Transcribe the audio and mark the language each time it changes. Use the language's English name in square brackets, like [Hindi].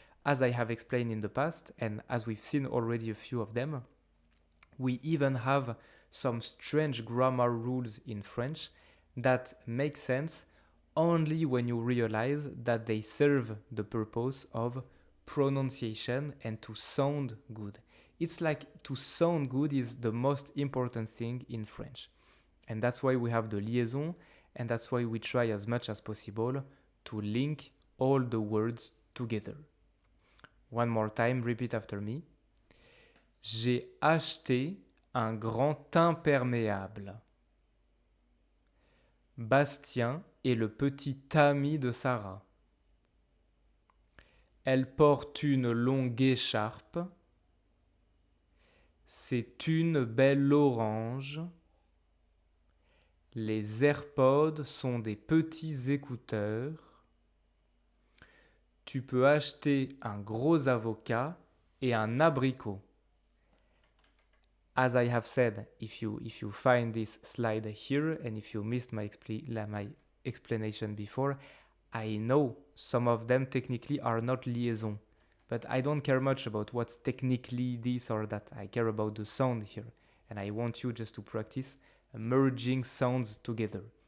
[English] As I have explained in the past, and as we've seen already a few of them, we even have some strange grammar rules in French that make sense only when you realize that they serve the purpose of pronunciation and to sound good. It's like to sound good is the most important thing in French. And that's why we have the liaison, and that's why we try as much as possible to link all the words together. One more time, repeat after me. [French] J'ai acheté un grand imperméable. Bastien est le petit ami de Sarah. Elle porte une longue écharpe. C'est une belle orange. Les AirPods sont des petits écouteurs. Tu peux acheter un gros avocat et un abricot. [English] As I have said, if you find this slide here and if you missed my explanation before, I know some of them technically are not liaison, but I don't care much about what's technically this or that. I care about the sound here, and I want you just to practice merging sounds together.